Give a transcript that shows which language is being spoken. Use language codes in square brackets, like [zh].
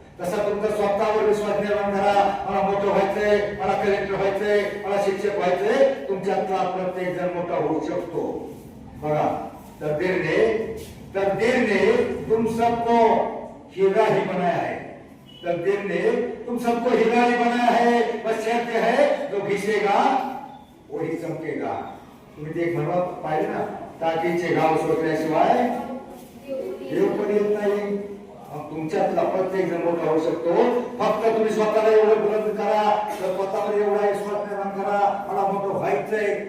[mr] तसा तुमचा स्वतःवर विश्वास निर्माण करा. मला मोठं व्हायचंय, मला कलेक्टर व्हायचंय, मला शिक्षक व्हायचंय. तुमच्यातला प्रत्येक जण मोठा होऊ शकतो. बघा, [hi] तकदीर ने तुम सबको हीरा ही बनाया है. तकदीर ने तुम सबको हीरा ही बनाया है. बस शर्त है जो घिसेगा वही चमकेगा. [mr] तुम्ही ते म्हणत पाहिजे ना, टाकीचे गाव शोधल्याशिवाय देव पण येत नाही. तुमच्यातला प्रत्येक जण मोठा होऊ शकतो. फक्त तुम्ही स्वतःला एवढं बुलंद करा, स्वतःमध्ये एवढा विश्वास निर्माण करा, मला मोठं व्हायचंय.